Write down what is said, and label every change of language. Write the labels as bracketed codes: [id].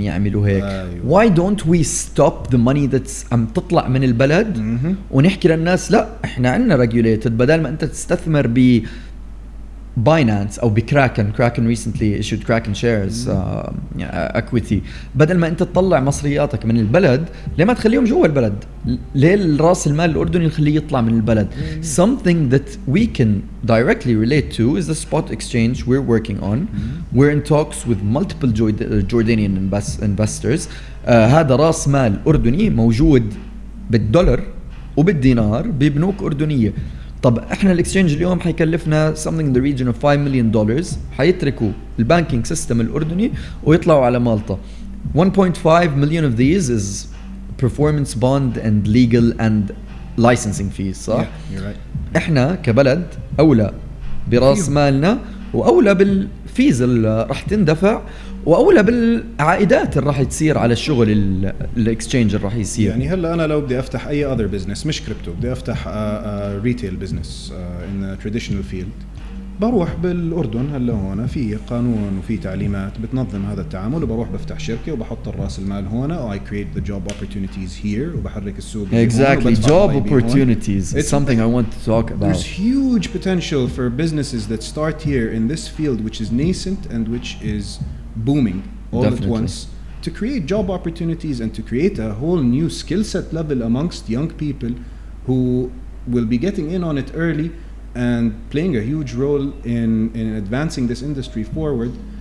[ar] يعملوا هيك؟ [en] Why don't we stop the money that's [ar] عم تطلع من البلد ونحكي للناس لا احنا عندنا [en] regulated، [ar] بدل ما انت تستثمر ب Binance أو بكراكن. [en] Kraken recently issued Kraken shares equity. [ar] بدل ما أنت تطلع مصرياتك من البلد، ليه ما تخليهم جوا البلد؟ ليه الرأس المال الأردني نخليه يطلع من البلد؟ [en] Something that we can directly relate to is the spot exchange we're working on. We're in talks with multiple Jordanian investors. [ar] هذا رأس مال أردني موجود بالدولار وبالدينار ببنوك أردنية. طب احنا الاكسشينج اليوم حيكلفنا [en] something in the region of $5 million. [ar] حيتركوا البانكينج سيستم الاردني ويطلعوا على مالطا. [en] 1.5 million of these is performance bond and legal and licensing fees، [ar] صح؟ [en] Yeah, you're right. [ar] احنا كبلد اولى براس مالنا واولى بالفيز اللي راح تندفع واولى بالعائدات اللي راح تصير على الشغل الاكسشينج اللي راح يصير. يعني هلا انا لو بدي افتح اي [en] other business [ar] مش كريبتو، بدي افتح ريتيل بزنس [en] in a traditional field، [ar] بروح بالاردن هلا هون في قانون وفي تعليمات بتنظم هذا التعامل، وبروح بفتح شركه وبحط الراس المال هون، او [en] I create the job opportunities here [ar] وبحرك السوق. [en] Exactly, job opportunities. It's something I want to talk about. There's huge potential for businesses that start here in this field, which is nascent and which is booming all at once, to create job opportunities and to create a whole new skill set level amongst young people who will be getting in on it early and playing a huge role in advancing this industry forward.